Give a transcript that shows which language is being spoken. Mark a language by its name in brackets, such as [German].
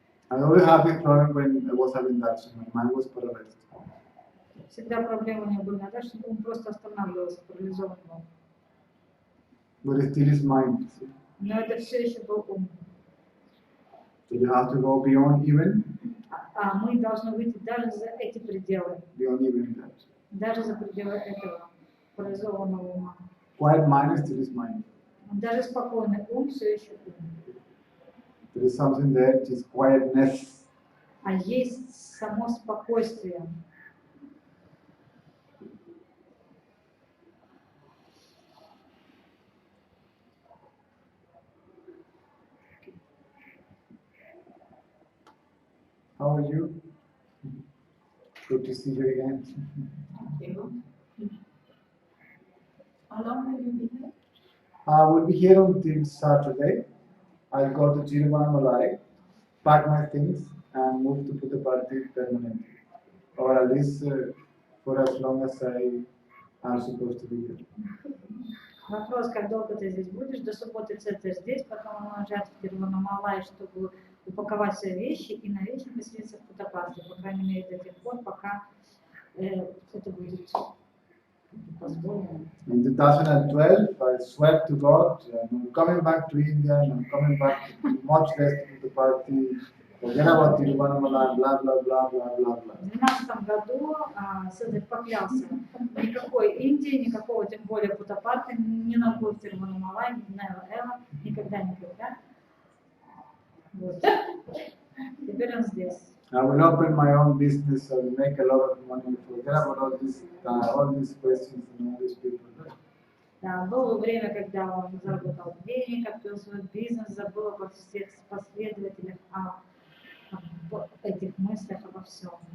[English] I always had this problem when I was having that, so my mind was paralyzed. [Russian] Всегда проблема у него была, да, что он просто останавливался, парализован был. [English] but it still is mind. See? [Russian] Но это все еще был ум. [English] So you have to go beyond even, [Russian] А мы должны выйти даже за эти пределы, [English] beyond even that. [Russian] даже за пределы этого парализованного ума. [English] Quiet mind is still is mind. [Russian] Даже спокойный ум все еще ум. [English] There is something there which is quietness. [Russian] А есть само спокойствие. [English] How are you? Good to see you again. Thank you. How long have you been here? I will be here until Saturday. I'll go to Tiruvannamalai, pack my things, and move to Puttaparthi permanently. Or at least for as long as I am supposed to be here. [Russian] Вопрос, как долго ты здесь будешь? До субботы центр здесь, потом уезжать в Тируваннамалай, чтобы упаковать свои вещи и на вечер поселиться в Путтапарти, по крайней мере до тех пор, пока это будет позволено. [English] In 2012, I swear to God, I'm coming back to India and I'm coming back much less to Puttaparthi. Forget about Tiruvannamalai, blah, blah, blah, blah, blah, blah. [Russian] В 2012 году Седер поклялся, никакой Индии, никакого, тем более Путтапарти, ни на кой Тируваннамалай, [English] never ever, [Russian] никогда. Вот. Теперь он здесь. [English] I will open my own business, I will make a lot of money, forget about all these questions and all these people. [Russian] Да, было время, когда он заработал денег, открыл свой бизнес, забыл обо всех последователях, об этих мыслях, обо всем.